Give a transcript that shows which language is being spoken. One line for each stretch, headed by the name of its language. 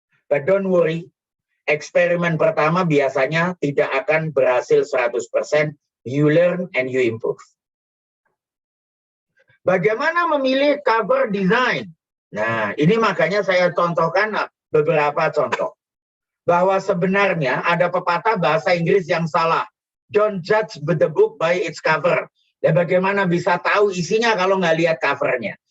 English: But don't worry,
Indonesian: eksperimen pertama biasanya tidak akan berhasil
English: 100%, you learn and you improve.
Indonesian: Bagaimana memilih cover design? Nah, ini makanya saya contohkan beberapa contoh. Bahwa sebenarnya ada pepatah bahasa Inggris yang salah.
English: Don't judge the book by its cover.
Indonesian: Dan bagaimana bisa tahu isinya kalau nggak lihat covernya.